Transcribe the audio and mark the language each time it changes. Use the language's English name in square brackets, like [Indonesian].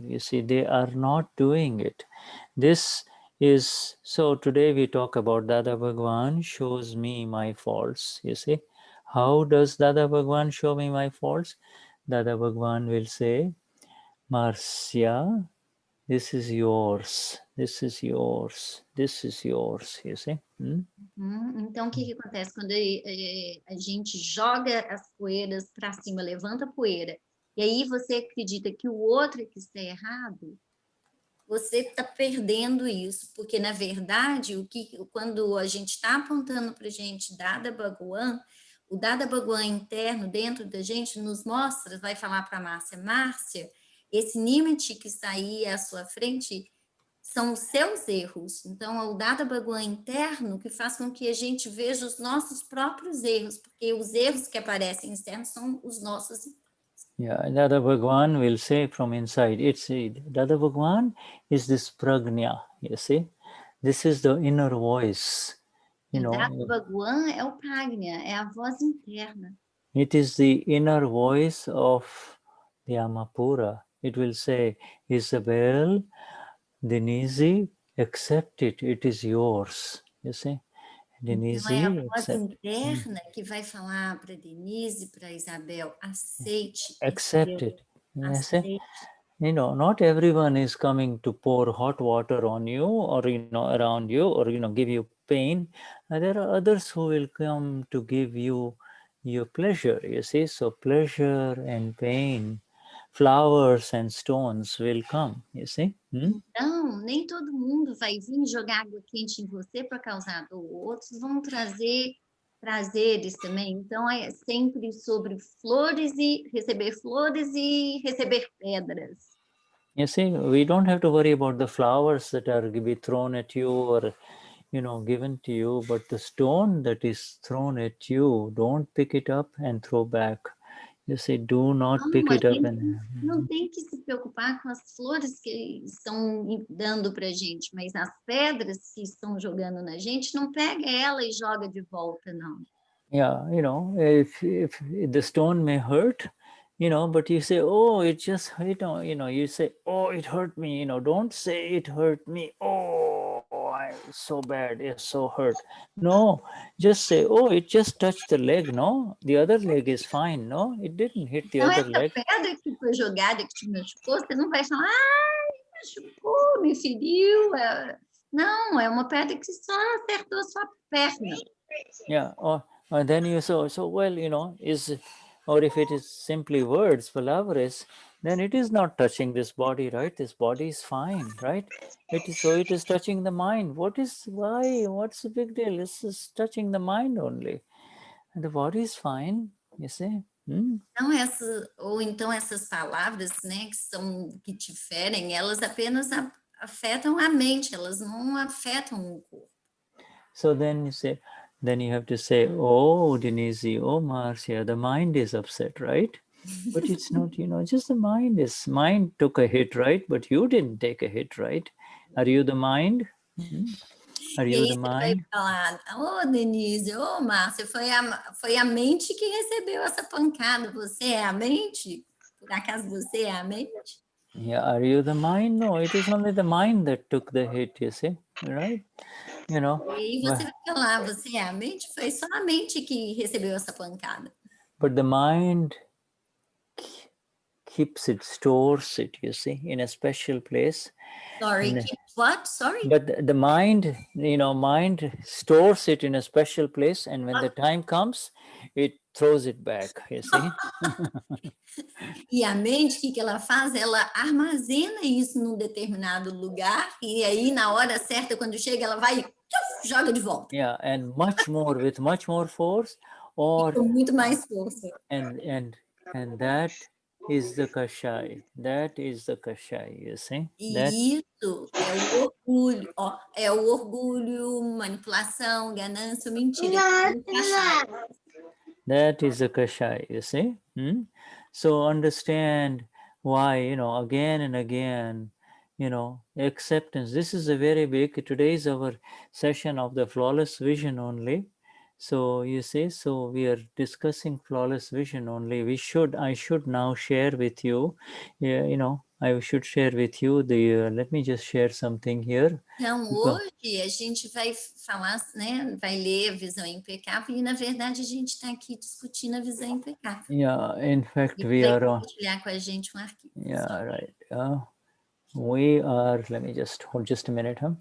[English] You see, they are not doing it. This is, so today we talk about Dada Bhagwan shows me my faults, you see. How does Dada Bhagwan show me my faults? Dada Bhagwan will say, Marcia, this is yours, this is yours, this is yours, you see. [Portuguese] Então, o que acontece? Quando a gente joga as poeiras para cima, levanta a poeira, e aí você acredita que o outro é que está errado, você está perdendo isso, porque, na verdade, quando a gente está apontando para a gente Dada Bhagwan, o Dada Bhagwan interno dentro da gente nos mostra, vai falar para a Márcia, esse Nimati que está aí à sua frente são os seus erros. Então, é o Dada Bhagwan interno que faz com que a gente veja os nossos próprios erros, porque os erros que aparecem externos são os nossos. [English] Yeah, Dada Bhagwan will say from inside, Dada Bhagwan is this prajna, you see? This is the inner voice, you know. [Portuguese] Dada Bhagwan é o prajna, é a voz interna. [English] It is the inner voice of the Amapura. It will say, Isabel, Denize, accept it, it is yours, you see? Denize, [Portuguese] então, é a voz interna que vai falar para Denize, para Isabel, aceite. [English] Accept it. [Portuguese] Aceite. [English] You know, not everyone is coming to pour hot water on you or, you know, around you or, you know, give you pain. There are others who will come to give you your pleasure, you see? So pleasure and pain, flowers and stones will come, you see? [Portuguese] Então, nem todo mundo vai vir jogar água quente em você para causar dor. Outros vão trazer prazeres também. Então, é sempre sobre flores e receber pedras. [English] You see, we don't have to worry about the flowers that are to be thrown at you or, you know, given to you, but the stone that is thrown at you, don't pick it up and throw back. You say, do not pick it up. [Portuguese] Não tem que se preocupar com as flores que estão dando para a gente, mas as pedras que estão jogando na gente, não pega ela e joga de volta, não. [English] Yeah, you know, if the stone may hurt, you know, but you say, oh, it just, you know, you say, oh, it hurt me, you know, don't say it hurt me. Oh, I'm so bad, it's so hurt. No, just say, oh, it just touched the leg, no? The other leg is fine, no? It didn't hit the other leg. [Portuguese] Então, essa pedra que foi jogada, que te machucou, você não vai falar, ai, machucou, me feriu. Não, é uma pedra que só acertou a sua perna. [English] Yeah, or then you say, so well, you know, or if it is simply words, palavras, then it is not touching this body, right? This body is fine, right? It is touching the mind. What's the big deal? This is touching the mind only. And the body is fine, you see. [Portuguese] Então, essas palavras, né, que te ferem, elas apenas afetam a mente, elas não afetam o corpo. [English] So then you have to say, oh, Denize, oh, Marcia, the mind is upset, right? But it's not, you know, just the mind took a hit, right? But you didn't take a hit, right? Are you the mind? Are you the mind? [Portuguese] Vai falar, oh, Denize, oh, Márcia, foi a mente que recebeu essa pancada. Você é a mente? Por acaso você é a mente? [English] Yeah, are you the mind? No, it is only the mind that took the hit, you see, right? You know. [Portuguese] E você vai falar, você é a mente? Foi só a mente que recebeu essa pancada. [English] But the mind stores it, you see, in a special place. Sorry, keeps what? Sorry? But the mind, you know, mind stores it in a special place, and when the time comes, it throws it back, you see. [Portuguese] E a mente, o que ela faz? Ela armazena isso num determinado lugar, e aí, na hora certa, quando chega, ela vai e joga de volta. [English] Yeah, and with much more force, or [Portuguese] com muito mais força. [English] And that is the kashai. That is the kashai, you see? [Portuguese] Isso é o orgulho, ó, é o orgulho, manipulação, ganância, mentira. [English] That is the kashai, you see? So understand why, you know, again and again, you know, acceptance. This is a very big, today is our session of the flawless vision only. So you see, so we are discussing flawless vision only. I should now share with you, you know, I should share with you let me just share something here. [Portuguese] Então, hoje a gente vai falar, né, vai ler a visão impecável e, na verdade, a gente está aqui discutindo a visão impecável. [English] Yeah, in fact, we are [Portuguese] compartilhar com a gente um arquivo. [English] Yeah, right. We are, let me just hold just a minute.